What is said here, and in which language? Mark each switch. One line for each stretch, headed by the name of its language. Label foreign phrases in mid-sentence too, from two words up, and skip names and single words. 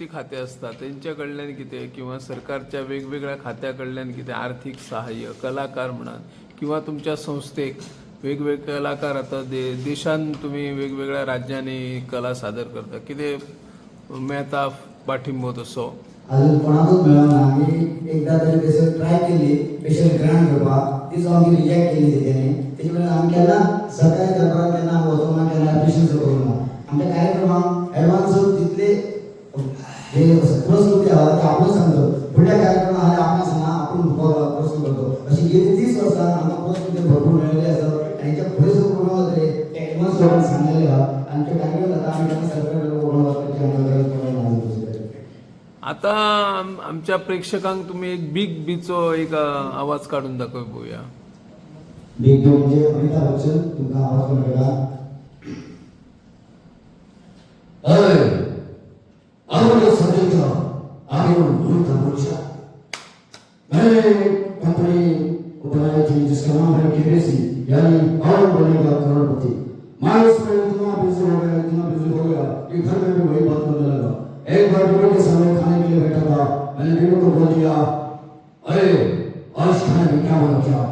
Konkani: खाते असतात त्यांच्या कडल्यान किती किंवा सरकारच्या वेगवेगळ्या खात्या कडल्यान किती आर्थिक सहाय्य कलाकार म्हणान किंवा तुमच्या संस्थेक वेगवेगळे कलाकार आता देशान तुम्ही वेगवेगळ्या राज्यांनी कला सादर करता किती मेळता पाठिंबो तसो अजून कोणाचोच मेळना आम्ही एकदा तरी तसं ट्राय केली
English: special grant
Konkani: करपाक तीच आमची रिजेक्ट केली तेणी त्याच्या वेळेला आम्ही केन्ना सरकारी दरबारात केन्ना वचोंक ना केन्ना अप्रिशिएशन करूंक ना आमच्या कार्यक्रमांक एडवान्स तितले जे पुरस्कृती आहा ते आपण सांगतो फुडल्या कार्यक्रमाक आले आपण सांगा आपण पुरस्कृत करतो अशी गेली 30 वर्सां आमकां पुरस्कृती भरपूर मेळिल्ले आसा आणि त्या पुढे सुरू प्रोग्राम जातले ते एडवान्स लोकांक सांगलेले आहा आणि ते कार्यक्रम जाता आम्ही केन्ना सरकारी प्रोग्राम वचपाची आमकां आता आमच्या प्रेक्षकांक तुम्ही एक बिग बीचो एक आवाज काढून दाखव बघूया बिग बी म्हणजे अमिताभ बच्चन तुमका आवाज कोण कळला
Hindi: अरे आरोग्य संदेशा आगे दूर तक मैंने कंपनी बनाई थी जिसका नाम है केबीसी यानी कौन बनेगा करोड़पति मैं उसमें इतना बिजी हो गया कि घर में भी वही बात करने लगा एक बार बीवी के सामने खाने के लिए बैठा था मैंने बीवी को बोल दिया अरे आज खाने में क्या बना क्या?